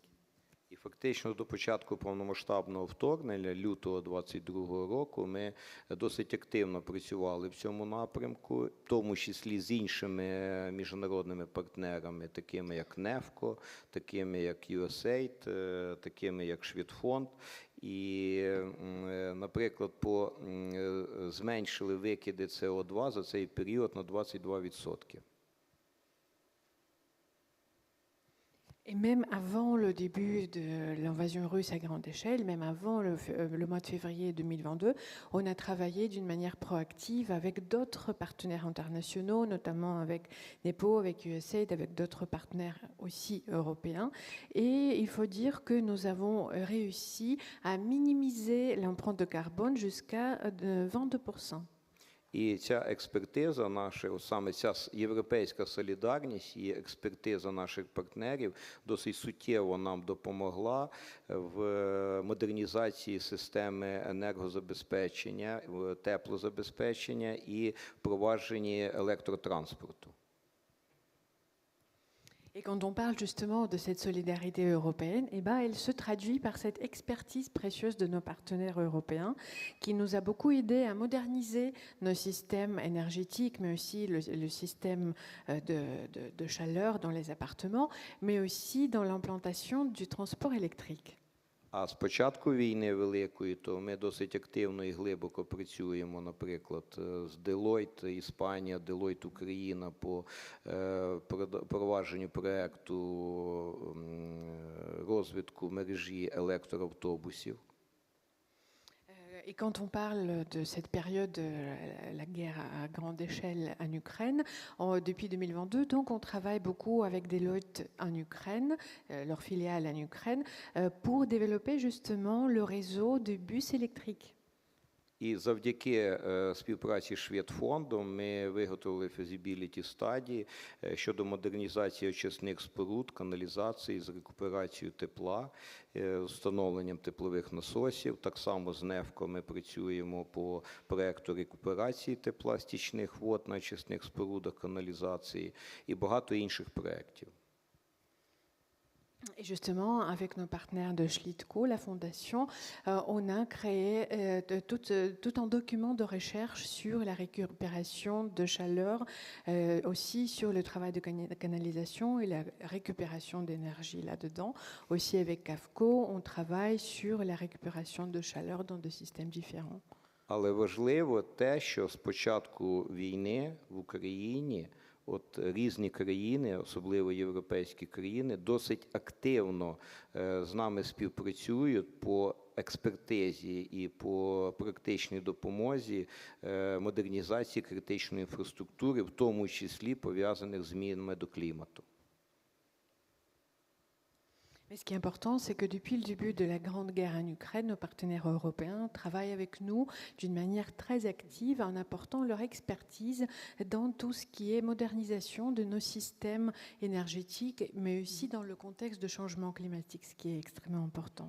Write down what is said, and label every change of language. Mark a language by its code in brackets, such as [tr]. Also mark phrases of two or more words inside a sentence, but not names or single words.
[uk] І фактично до початку повномасштабного вторгнення, лютого 2022 року, ми досить активно працювали в цьому напрямку, в тому числі з іншими міжнародними партнерами, такими як НЕФКО, такими як USAID, такими як Швидфонд. І, наприклад, зменшили викиди СО2 за цей період на 22%. [fr] Et même avant le début de l'invasion russe à grande échelle, même avant le mois de février 2022, on a travaillé d'une manière proactive avec d'autres partenaires internationaux, notamment avec NEPO, avec USAID, avec d'autres partenaires aussi européens. Et il faut dire que nous avons réussi à minimiser l'empreinte de carbone jusqu'à 22%. [uk] І ця експертиза наша, саме ця європейська солідарність і експертиза наших партнерів досить суттєво нам допомогла в модернізації системи енергозабезпечення, теплозабезпечення і впровадженні електротранспорту. [fr] Et quand on parle justement de cette solidarité européenne, eh ben, elle se traduit par cette expertise précieuse de nos partenaires européens qui nous a beaucoup aidé à moderniser nos systèmes énergétiques, mais aussi le système de chaleur dans les appartements, mais aussi dans l'implantation du transport électrique. [uk] А з початку війни Великої, то ми досить активно і глибоко працюємо, наприклад, з Deloitte Іспанія, Deloitte Україна по провадженню проєкту розвитку мережі електроавтобусів. [fr] Et quand on parle de cette période, la guerre à grande échelle en Ukraine, depuis 2022, donc on travaille beaucoup avec Deloitte en Ukraine, leur filiale en Ukraine, pour développer justement le réseau de bus électriques. [uk] І завдяки співпраці з Шведфондом ми виготовили [en] feasibility study [uk] щодо модернізації очисних споруд, каналізації з рекуперацією тепла, встановленням теплових насосів. Так само з НЕФКО ми працюємо по проєкту рекуперації тепла стічних вод на очисних спорудах каналізації і багато інших проєктів. [fr] Et justement, avec nos partenaires de Schlitco, la fondation, on a créé tout un document de recherche sur la récupération de chaleur, aussi sur le travail de canalisation et la récupération d'énergie là-dedans. Aussi avec CAFCO, on travaille sur la récupération de chaleur dans des systèmes différents. [uk] Але важливо те, що з початку війни в Україні от різні країни, особливо європейські країни, досить активно з нами співпрацюють по експертизі і по практичній допомозі модернізації критичної інфраструктури, в тому числі пов'язаних з змінами до клімату. [fr] Mais ce qui est important, c'est que depuis le début de la Grande Guerre en Ukraine, nos partenaires européens travaillent avec nous d'une manière très active en apportant leur expertise dans tout ce qui est modernisation de nos systèmes énergétiques, mais aussi dans le contexte de changement climatique, ce qui est extrêmement important.